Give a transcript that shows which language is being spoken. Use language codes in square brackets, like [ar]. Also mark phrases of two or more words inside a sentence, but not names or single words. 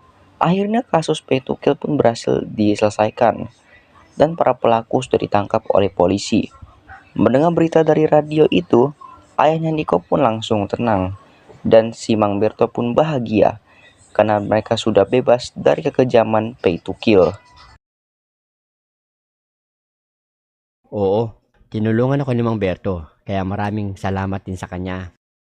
[id] akhirnya kasus Pay to Kill pun berhasil diselesaikan dan para pelaku sudah ditangkap oleh polisi. Mendengar berita dari radio itu, ayahnya Niko pun langsung tenang dan si Mang Berto pun bahagia karena mereka sudah bebas dari kekejaman Pay to Kill. [tl] Oo, tinulungan ako ni Mang Berto, kaya maraming salamat din sa kanya.